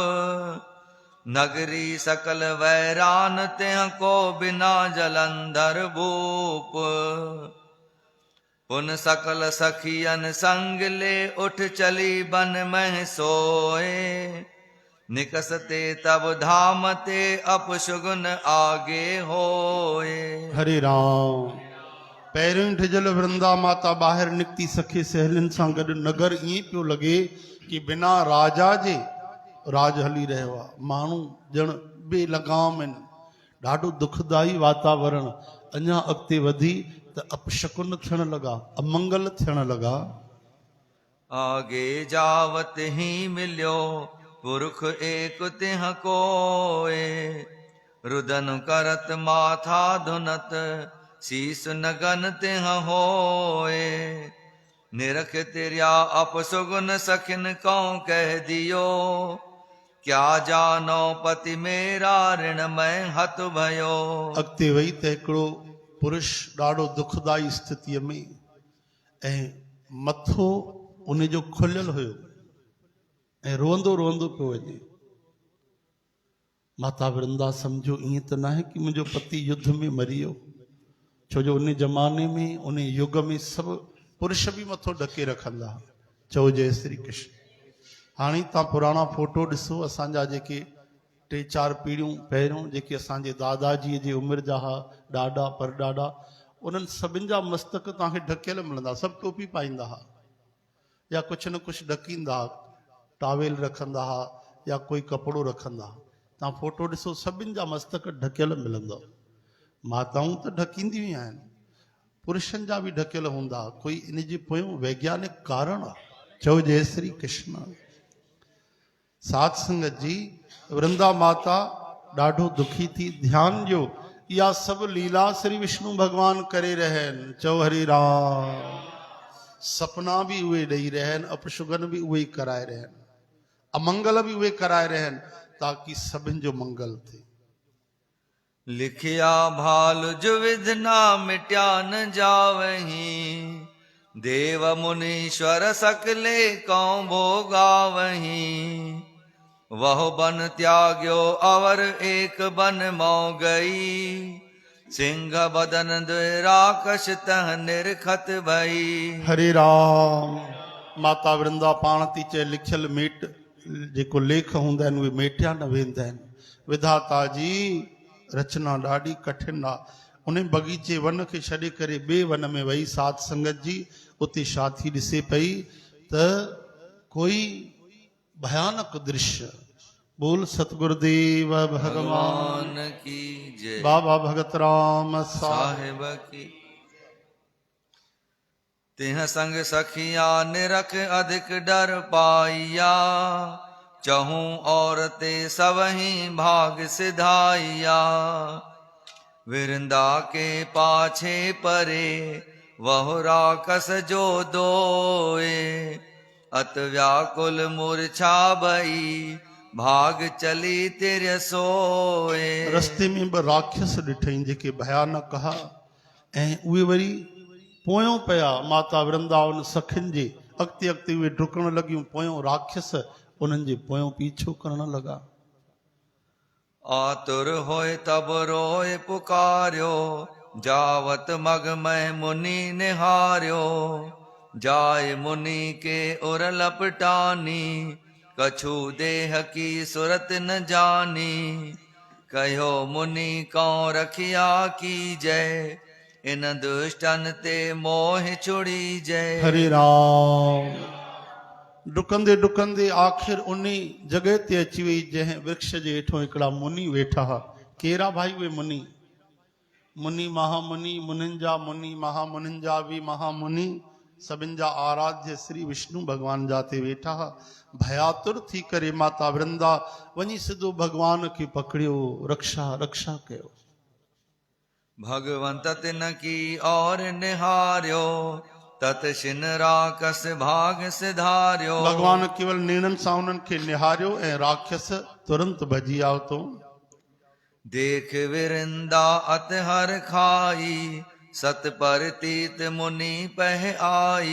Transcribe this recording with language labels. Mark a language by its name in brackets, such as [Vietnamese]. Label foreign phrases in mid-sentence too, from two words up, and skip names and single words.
[Hindi] नगरी सकल वैरान तेह को बिना जलंधर भूप पुन सकल सखियन संग ले उठ चली बन मह सोए निकसते तब धाम ते अपशुगुन आगे होए। [Sindhi] हरे राम। पहिरियों ढिजल वृंदा माता ॿाहिरि निकिती सखे सहेलियुनि सां गॾु नगर ईअं पियो लॻे कि बिना राजा जे राज हली रहियो आहे। माण्हू ॼण ॿिए लगाम आहिनि। ॾाढो दुखदाई वातावरण। अञा अॻिते वधी त अपशकुन थियण लॻा, अमंगल थियण लॻा। [Hindi] आगे जावत ही मिलियो पुरख एक तिह कोए रुदन करत माथा धुनत शीस नगन तिह होए निरख तिरिया अपसुगुन सखिन कौ कह दियो क्या जानो पति मेरा ऋण में हत भयो। [Sindhi] अॻिते वई त हिकिड़ो पुरुष ॾाढो दुखदाई स्थितीअ में ऐं मथो उन जो खुलियल हुयो ऐं रोअंदो रोअंदो पियो वञे। माता वृंदा सम्झो ईअं त न आहे कि मुंहिंजो पति युद्ध में मरी वियो, छो जो उन ज़माने में उन युग में सभु पुरुष बि मथो ढके रखंदा। चओ जय श्री कृष्ण। हाणे तव्हां पुराणा फोटो ॾिसो, असांजा जेके 3-4 पीढ़ियूं पहिरियों जेके असांजे दादाजीअ जी उमिरि जा हुआ, ॾाॾा परॾाॾा, उन्हनि सभिनि जा मस्तक तव्हांखे ढकियल मिलंदा। सभु टोपी पाईंदा हुआ या कुझु न कुझु ढकींदा हुआ, टावेल रखंदा हुआ या कोई कपिड़ो रखंदा हुआ। तव्हां फोटो ॾिसो, सभिनि जा मस्तक ढकियल मिलंदव। माताऊं त ढकींदियूं ई आहिनि, पुरुषनि जा बि ढकियल हूंदा। कोई इन जे पोयों वैज्ञानिक कारण आहे। चओ जय श्री कृष्ण। साध संगत जी, वृंदा माता ॾाढो दुखी थी। ध्यान ॾियो, इहा सभु लीला श्री विष्णु भगवान करे रहिया आहिनि। चओ हरे राम। सपना बि उहे ॾेई रहिया आहिनि, अपशुगन बि उहे ई कराए रहिया आहिनि, अमंगल बि उहे कराए रहिया आहिनि, ताकि सभिनि जो मंगल थिए। [Hindi] लिखिया भाल जो विधना मिट्या न जावही देव मुनीश्वर सकले कौ भोगावही वह बन त्याग्यो अवर एक बन मौ गई सिंह बदन द्विराकश तह निरखत भई। [Sindhi] हरे राम। माता वृंदा पाण थी चए लिखियल मेट जेको लेख हूंदा आहिनि उहे मेटिया न वेंदा आहिनि। विधाता जी रचना ॾाढी कठिन आहे। उन बगीचे वन खे छॾे करे ॿिए वन में वही साध संगत जी, उते छा थी ॾिसे पई त कोई भयानक दृश्य। [Hindi] बोल सतगुरुदेव भगवान भगवान की जय। बाबा भगत राम साहिब की। तिह संग सखिया निरख अधिक डर पाइया, चहूं औरते सबही भाग सिधाइया। विरंदा के पाछे परे वह राकस जो दोए, अत व्याकुल मूर्छा भई भाग चली तिर सोए। [Sindhi] रस्ते में ॿ राक्षस ॾिठई जेके भयानक हा, ऐं उहे वरी पोयों पिया माता वृंदावन सखियुनि जे अॻिते अॻिते उहे डुकण लॻियूं। पोयों राक्षस उन्हनि जे पोयों पीछो करण लॻा। [Hindi] आतुर होए तब रोए पुकार्यो, जावत मग में मुनि निहार्यो। जाय मुनि के उर लपटानी, कछु देह की सुरत न जानी। कहो मुनि कौं रखिया की जय, इन दुष्टन ते मोह छुड़ी जय। [Sindhi] हरे राम। डुकंदे डुकंदे आखिर उन्ही जगह ते अची वई जंहिं वृक्ष जे हेठों हिकिड़ा मुनि वेठा हा। केरा भाई उहे मुनि? मुनि महामुनि, मुनिन जा मुनि, महामुनिन जा भी महामुनि, सभिनि जा आराध्य श्री विष्णु भगवान जाते वेठा हा। भयातुर थी करे माता वृंदा वञी सिधो भगवान खे पकड़ियो, रक्षा रक्षा कयो। [Hindi] भगवंत तिन की और निहार्यो, तत शिन राकस भाग सिधार्यो। [Sindhi] भगवान केवल नेणन सां उन्हनि खे निहारियो ऐं राक्षस तुरंत भॼी आयो तो। [Hindi] देख विरिंदा अत हर खाई, सत पर तीत मुनि पह आई।